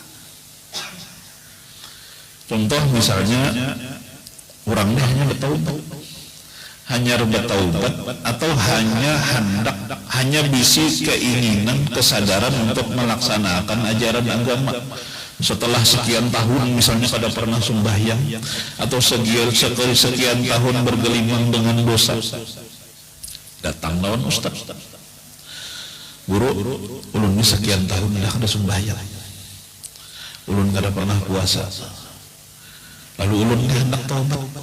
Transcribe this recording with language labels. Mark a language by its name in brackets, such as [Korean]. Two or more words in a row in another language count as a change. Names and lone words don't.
[Indonesian] Contoh misalnya orangnya hanya bertaubat atau hanya bisi keinginan, kesadaran untuk melaksanakan ajaran agama. Setelah sekian tahun misalnya kada pernah sembahyang, atau sekian tahun bergelimang dengan dosa, [Banjar] Datang lawan ustaz, guru, ulun ini sekian tahun dah kada sembahyang, ulun kada pernah puasa, lalu ulun ini hendak taubat.